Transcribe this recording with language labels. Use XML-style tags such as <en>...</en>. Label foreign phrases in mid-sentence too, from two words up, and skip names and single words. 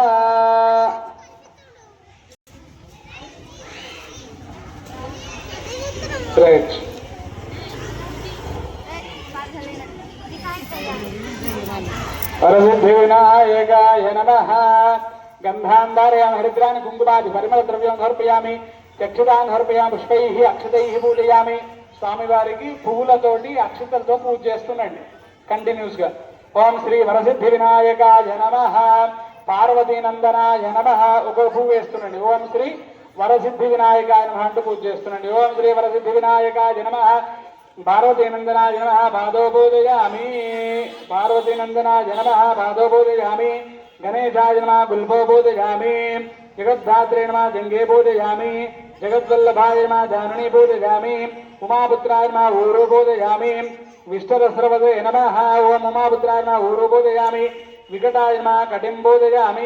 <sa>वरसिद्धिविनायकाय नमः। गंधांधारयामि हरिद्राणि कुंकुमादि परिमल द्रव्యం సమర్పయామి। చక్షుదాన్ సమర్పయామి। పుష్పైః అక్షతైః పూజయామి।</sa> <te>స్వామి వారికి పువ్వులతోటి అక్షతలతో పూజ చేస్తుండండి కంటిన్యూస్ గా।</te> <sa>ఓం శ్రీ వరసిద్ధి వినాయకాయ నమః। పార్వతీ నందనాయ నమః</sa> <te>ఒక పువ్వు వేస్తుండండి।</te> <sa>ఓం శ్రీ వరసిద్ధి వినాయకాయ నమః</sa> <te>అంటూ పూజ చేస్తుండండి।</te> <sa>ఓం శ్రీ వరసిద్ధి వినాయకాయ నమః। పార్వతీ నందనాయ నమః పాదో పూజయామి। పార్వతీ నందనాయ నమః పాదో పూజయామి। गणेशाय नमः गुल्फो पूजयामि। जगद्धात्रे नमः जंगे पूजयामि। जगद्वल्लभाय नमः जाननी पूजयामि। उमापुत्राय नमः ऊरु पूजयामि। विष्णुरस्रवसे नमः। ओम उमापुत्राय नमः ऊरु पूजयामि। विकटाय नमः कटिं पूजयामि।</sa>